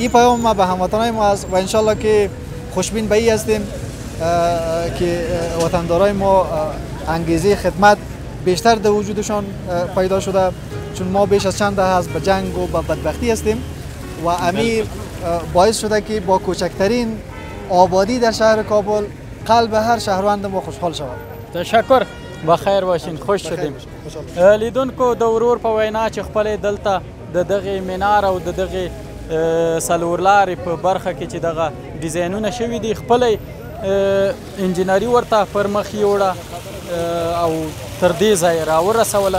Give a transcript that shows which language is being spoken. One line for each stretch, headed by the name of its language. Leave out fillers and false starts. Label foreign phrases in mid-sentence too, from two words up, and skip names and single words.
Persian: این پیام ما به هموطنان ما است و انشالله که خوشبین به این هستیم که وطندارای ما انگیزه خدمت بیشتر در وجودشان پیدا شده، چون ما بیش از چند دهه از به جنگ و به بدبختی هستیم و امیر باعث شده که با کوچکترین آبادی در شهر کابل قلب هر شهروند ما خوشحال شود. تشکر، بخیر باشین، خوش شدیم.
Pashto: لیدونکو د ورور په وینا چې خپل دلته د دغه مینار او د دغه څلورلارې په برخه کې چې دغه ډیزاینونه شوي دي خپل انجینري ورته پر مخ یوړه او تر دې ځایه راورسوله.